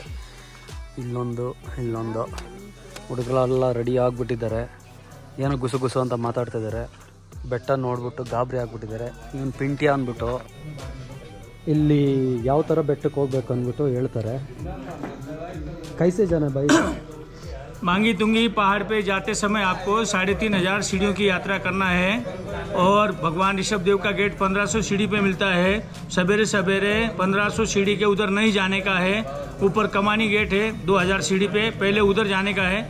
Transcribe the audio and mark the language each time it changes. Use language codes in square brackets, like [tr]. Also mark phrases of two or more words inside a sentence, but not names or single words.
[kn] ಇಲ್ಲೊಂದು ಹುಡುಗರೆಲ್ಲ ರೆಡಿ ಆಗಿಬಿಟ್ಟಿದ್ದಾರೆ. ಏನೋ ಗುಸು ಅಂತ ಮಾತಾಡ್ತಿದ್ದಾರೆ. ಬೆಟ್ಟ ನೋಡ್ಬಿಟ್ಟು ಗಾಬರಿ ಆಗಿಬಿಟ್ಟಿದ್ದಾರೆ. ಇವನು ಪಿಂಟ್ಯಾ ಅಂದ್ಬಿಟ್ಟು ಇಲ್ಲಿ ಯಾವ ಥರ ಬೆಟ್ಟಕ್ಕೆ ಹೋಗ್ಬೇಕು ಅಂದ್ಬಿಟ್ಟು ಹೇಳ್ತಾರೆ. [hi] कैसे जाना भाई. मांगी तुंगी पहाड़ पे जाते समय आपको 3,500 सीढ़ियों की यात्रा करना है और भगवान ऋषभ देव का गेट 1500 सीढ़ी पे मिलता है। सवेरे 1500 सीढ़ी के उधर नहीं जाने का है। ऊपर कमानी गेट है 2000 सीढ़ी पे, पहले उधर जाने का है।